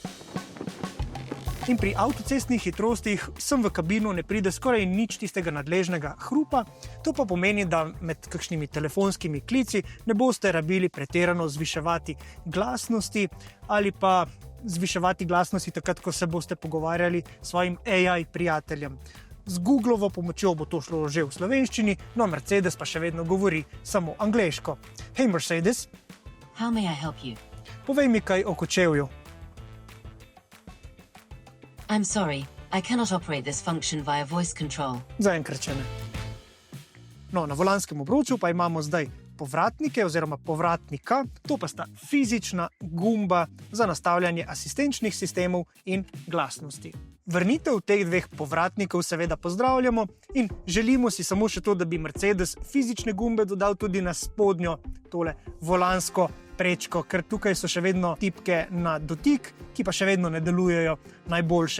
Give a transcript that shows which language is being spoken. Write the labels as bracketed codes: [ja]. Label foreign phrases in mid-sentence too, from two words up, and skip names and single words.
[sl] In pri avtocestnih hitrostih sem v kabino ne pride skoraj nič tistega nadležnega hrupa, to pa pomeni, da med kakšnimi telefonskimi klici ne boste rabili pretirano zviševati glasnosti ali pa zviševati glasnosti takrat, ko se boste pogovarjali s svojim AI prijateljem. Z Googlovo pomočjo bo to šlo že v slovenščini, no Mercedes pa še vedno govori samo angleško. [en] Hey Mercedes. How may I help you? [sl] Povej mi kaj o kočevju. [en] I'm sorry, I cannot operate this function via voice control. [sl] Zaenkrat še ne. No, na volanskem obroču pa imamo zdaj povratnike oziroma povratnika, to pa sta fizična gumba za nastavljanje asistenčnih sistemov in glasnosti. Vrnitev teh dveh povratnikov seveda pozdravljamo in želimo si samo še to, da bi Mercedes fizične gumbe dodal tudi na spodnjo tole volansko prečko, ker tukaj so še vedno tipke na dotik, ki pa še vedno ne delujejo najboljše.